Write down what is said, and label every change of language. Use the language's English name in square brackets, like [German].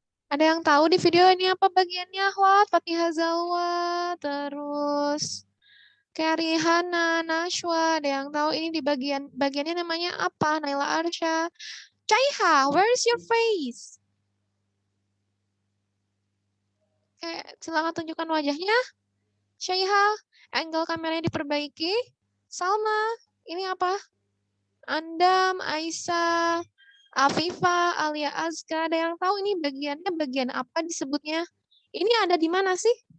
[Indonesian] Ada yang tahu di video ini apa bagiannya? Ahwat, Fatihah Zalwa, terus Kerihana, Nashwa. Ada yang tahu ini di bagiannya namanya apa? Naila Arsha. [English] Caiha, where is your face? [Indonesian] Oke, silakan tunjukkan wajahnya. Caiha, angle kameranya diperbaiki. Salma, ini apa? Andam, Aisyah, Afifa, Alia Azka. Ada yang tahu ini bagiannya bagian apa disebutnya? Ini ada di mana sih?